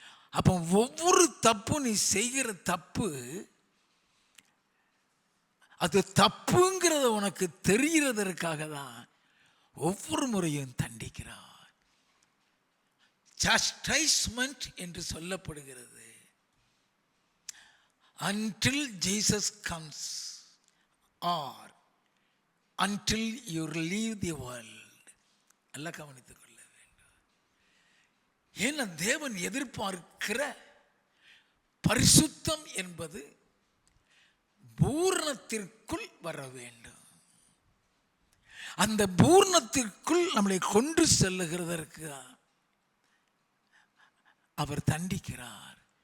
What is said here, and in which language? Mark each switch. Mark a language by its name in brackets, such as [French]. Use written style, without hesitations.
[Tamil] அப்போ ஒவ்வொரு தப்பு நீ செய்கிற தப்பு அது தப்புங்கிறத உனக்கு தெரிகிறதற்காக தான் ஒவ்வொரு முறையும் தண்டிக்கிறார். chastisement என்று சொல்லப்படுகிறது. [English] until Jesus comes or until you leave the world. [Tamil] நல்லா கவனித்துக் கொள்ள வேண்டும். ஏன்னா தேவன் எதிர்பார்க்கிற பரிசுத்தம் என்பது பூரணத்திற்குள் வர வேண்டும். அந்த பூரணத்திற்குள் நம்மளை கொண்டு செல்லுகிறதற்கு அவர் தண்டிக்கிறார்.